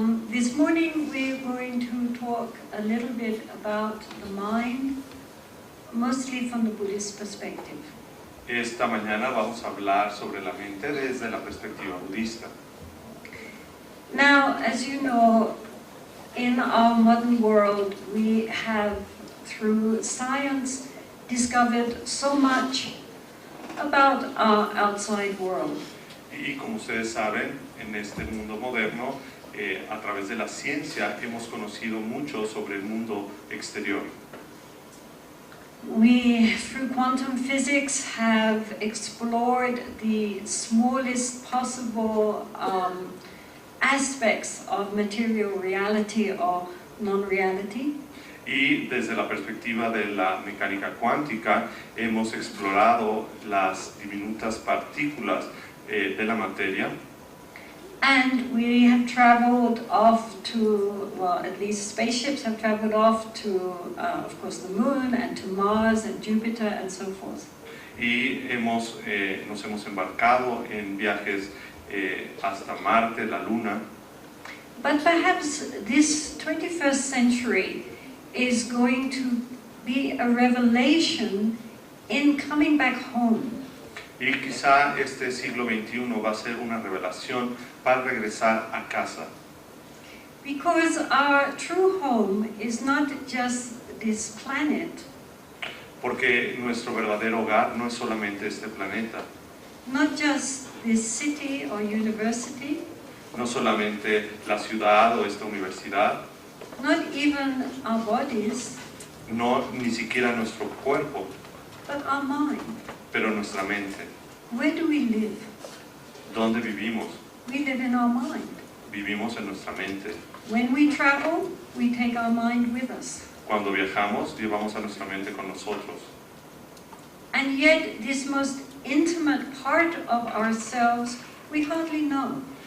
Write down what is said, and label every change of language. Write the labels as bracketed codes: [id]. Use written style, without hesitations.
[en] This morning we're going to talk a little bit about the mind, mostly from the Buddhist perspective. [es] Esta mañana vamos a hablar sobre la mente desde la perspectiva budista. [en] Now, as you know, in our modern world, we have, through science, discovered so much about our outside world. [es] Y como ustedes saben, en este mundo moderno, a través de la ciencia, hemos conocido mucho sobre el mundo exterior. [en] We, through quantum physics, have explored the smallest possible aspects of material reality or non-reality. [es] Y desde la perspectiva de la mecánica cuántica, hemos explorado las diminutas partículas de la materia. [en] And we have traveled off to, well, at least spaceships have traveled off to, of course, the moon and to Mars and Jupiter and so forth. [es] Y nos hemos embarcado en viajes hasta Marte, la Luna. [en] But perhaps this 21st century is going to be a revelation in coming back home. [es] Y quizá este siglo XXI va a ser una revelación para regresar a casa. [en] Because our true home is not just this planet, [es] Porque nuestro verdadero hogar no es solamente este planeta, [en] not just this city or university, [es] no solamente la ciudad o esta universidad, [en] not even our bodies, [es] no ni siquiera nuestro cuerpo, [en] but our mind. [es] pero nuestra mente. [en] Where do we live? [es] ¿Dónde vivimos? [en] We live in our mind. [es] Vivimos en nuestra mente. [en] When we travel, we take our mind with us. [es] Cuando viajamos, llevamos a nuestra mente con nosotros. [en] And yet, this most intimate part of ourselves, we hardly know.